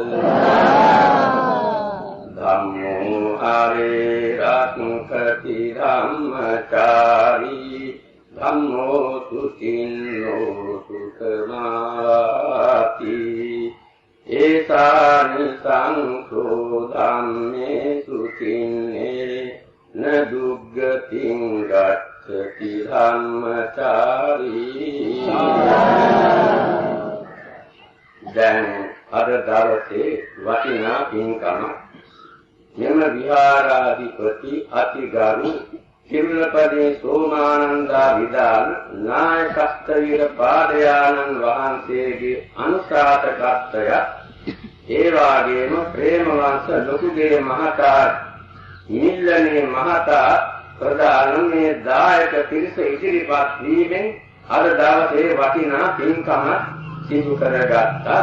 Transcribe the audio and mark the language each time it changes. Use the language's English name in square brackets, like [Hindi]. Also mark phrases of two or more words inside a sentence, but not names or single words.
[Pali] Dhammo hare rakkhati dhammacāri Dhammo sucinno sukhamāvāti Esāni saṅkho dhamme sucinne na duggatiṃ gacchati dhammacāri [Sinhala] දැන් අද දවසේ වටිනා පින්කම මෙම විහාරාධිපති අතිගරු කිරුළපදේ සෝමානන්දා විදාල නායකස්තවීර පාදයානන් වහන්සේගේ අනුශාසකත්වය ඒ වාගේම ප්‍රේමවංශ ලොකුගේ මහතා නිල්ලනේ මහතා ප්‍රධාන මේ දායක පිරිස ඉදිරිපත් වීමෙන් අද දවසේ වටිනා පින්කම සිදු කරගත්තා.